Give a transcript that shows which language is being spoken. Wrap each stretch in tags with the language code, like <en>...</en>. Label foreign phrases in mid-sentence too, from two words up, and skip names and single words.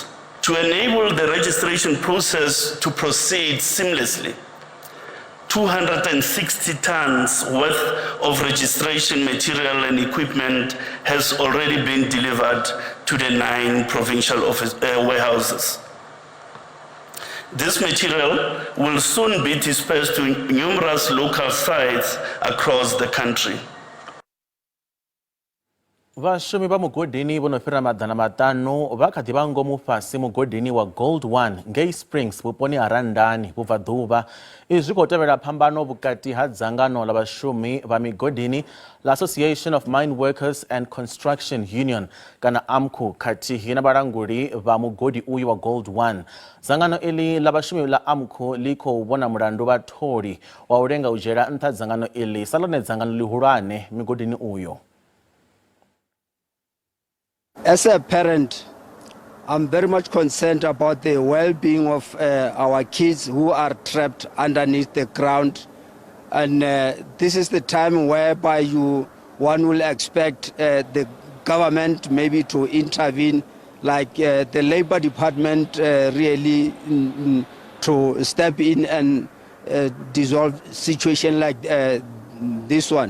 <en>To enable the registration process to proceed seamlessly, 260 tons worth of registration material and equipment has already been delivered to the 9 provincial warehouses. This material will soon be dispersed to numerous local sites across the country.</en> <ve>Vhashumi vha mugodini vho no fhira maḓana maṱanu vha kha ḓi vha ngomu fhasi mugodini wa Gold 1 Ngei Springs vhuponi ha Randani vhubvaḓuvha. Izwi khou tevhela phambano vhukati ha dzangano ḽa vhashumi vha migodini ḽa Association of Mine Workers and Construction Union kana AMCU khathihi na vhalanguli vha mugodi uyu wa Gold 1. Dzangano iḽi ḽa vhashumi ḽa AMCU ḽi khou vhona mulandu vhatholi wa u lenga u dzhiela nṱha dzangano iḽi sa ḽone dzangano ḽihulwane migodini uyo.</ve> <en>As a parent, I'm very much concerned about the well-being of our kids who are trapped underneath the ground. And this is the time whereby one will expect the government maybe to intervene, like the Labour Department really to step in and dissolve situation like this one.</en>